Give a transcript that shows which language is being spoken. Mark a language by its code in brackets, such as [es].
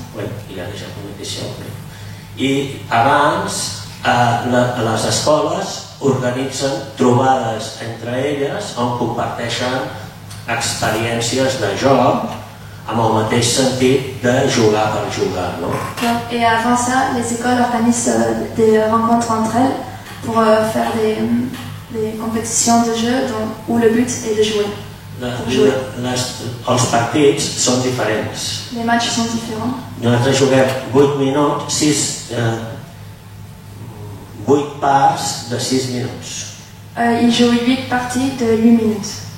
[ca] Bé, hi ha déjà competició. I abans les escoles organitzen trobades entre elles on comparteixen experiències de joc amb el mateix sentit de jugar per jugar. No? [fr] Et avant ça, les écoles organisent des rencontres entre elles pour faire des compétitions de jeux où le but est de jouer. [ca] Els partits són diferents. [fr] Les matchs sont différents. [ca] Nosaltres juguem 8 minuts, 8 parts de 6 minuts. [fr] Ils jouent 8 parties de 8 minutes.